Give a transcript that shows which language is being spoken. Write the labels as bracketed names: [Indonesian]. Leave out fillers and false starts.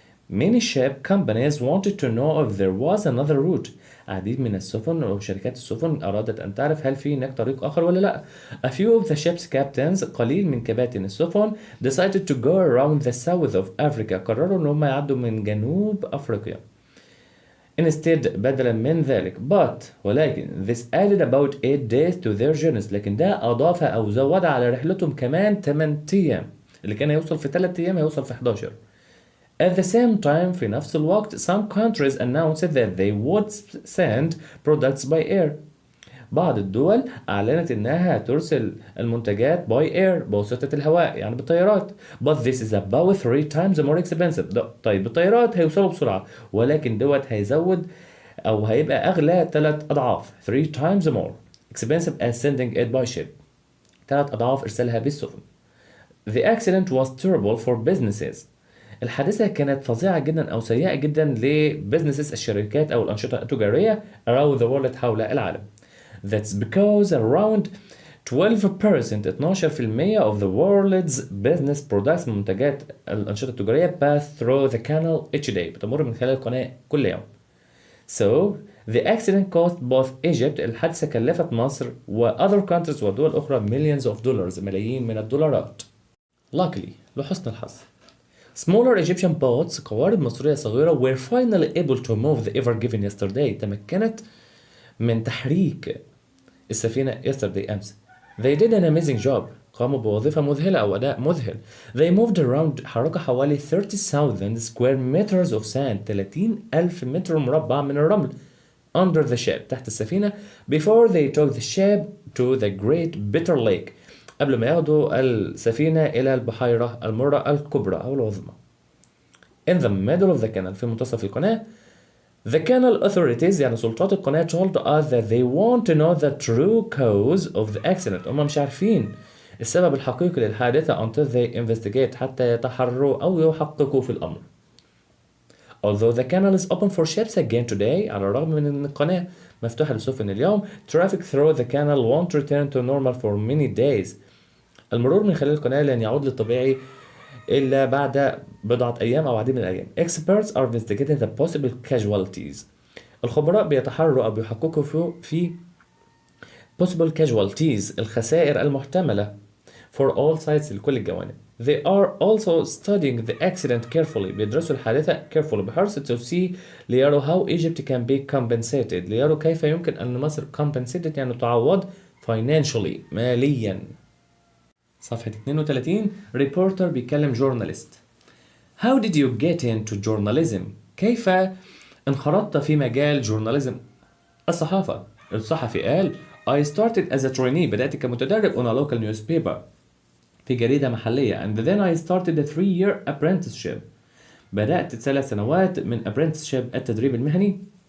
[English] Many ship companies wanted to know if there was another route. [Arabic] عديد من السفن أو شركات السفن أرادت أن تعرف هل في هناك طريق آخر ولا لا. [English] A few of the ship's captains [Arabic] قليل من كباتن السفن [English] decided to go around the south of Africa. [Arabic] قرروا أن هم يعدوا من جنوب أفريقيا. [English] Instead [Arabic] بدلا من ذلك ولكن [English] this added about 8 days to their journeys. [Arabic] لكن ده أضاف أو زود على رحلتهم كمان 8 أيام. اللي كان يوصل في 3 أيام هيوصل في 11. [English] At the same time [Arabic] في نفس الوقت [English] some countries announced that they would send products by air. [Arabic] بعض الدول أعلنت إنها ترسل المنتجات [English] by air [Arabic] بواسطة الهواء يعني بالطيارات. [English] But this is about 3 times more expensive. [Arabic] طيب بالطيارات هيوصلوا بسرعة، ولكن دوت هيزود أو هيبقى أغلى 3 أضعاف [English] 3 times more expensive as sending it by ship. [Arabic] 3 أضعاف إرسالها بالسفن. [English] The accident was terrible for businesses. [Arabic] الحادثة كانت فظيعة جدا أو سيئة جدا لبزنسز الشركات أو الأنشطة التجارية [English] around the world [Arabic] حول العالم. [English] That's because around 12% 12% of the world's business products [Arabic] منتجات الأنشطة التجارية [English] pass through the canal each day [Arabic] بتمر من خلال القناة كل يوم. [English] So the accident cost both Egypt [Arabic] الحادثة كلفت مصر و [English] other countries [Arabic] ودول أخرى [English] millions of dollars [Arabic] ملايين من الدولارات. [English] Luckily [Arabic] لحسن الحظ [English] smaller Egyptian boats [Arabic] قوارب مصرية صغيرة [English] were finally able to move the Ever Given yesterday [Arabic] تمكنت من تحريك السفينة [English] yesterday [Arabic] أمس. [English] They did an amazing job [Arabic] قاموا بوظيفة مذهلة أو أداء مذهل. [English] They moved around [Arabic] حركوا حوالي [English] 30,000 square meters of sand [Arabic] 30,000 متر مربع من الرمل [English] under the ship [Arabic] تحت السفينة [English] before they took the ship to the Great Bitter Lake [Arabic] قبل ما ياخدوا السفينة إلى البحيرة المرة الكبرى أو العظمى. [English] In the middle of the canal [Arabic] في منتصف القناة [English] the canal authorities [Arabic] يعني سلطات القناة [English] told us that they want to know the true cause of the accident. [Arabic] هم مش عارفين السبب الحقيقي للحادثة [English] until they investigate [Arabic] حتى يتحروا أو يحققوا في الأمر. [English] Although the canal is open for ships again today [Arabic] على الرغم من أن القناة مفتوحة للسفن اليوم [English] traffic through the canal won't return to normal for many days. [Arabic] المرور من خلال القناة لن يعود للطبيعي إلا بعد بضعة أيام أو عديد من الأيام. [English] Experts are investigating the possible casualties. [Arabic] الخبراء بيتحروا أو بيحققوا في [English] possible casualties [Arabic] الخسائر المحتملة [English] for all sides [Arabic] لكل الجوانب. [English] They are also studying the accident carefully. [Arabic] بيدرسوا الحادثة [English] carefully [Arabic] بحرص [English] to see [Arabic] ليروا [English] how Egypt can be compensated. [Arabic] ليروا كيف يمكن أن مصر compensated يعني تعوض [English] financially [Arabic] ماليا. [English] صفحة 32 reporter [Arabic] بيكلم [English] journalist. How did you get into journalism? [Arabic] كيف انخرطت في مجال journalism الصحافة؟ الصحفي قال [English] I started as a trainee [Arabic] بدأت كمتدرب [English] on a local newspaper [Arabic] في جريدة محلية [English] and then I started a 3-year apprenticeship [Arabic] بدأت 3 سنوات من apprenticeship التدريب المهني.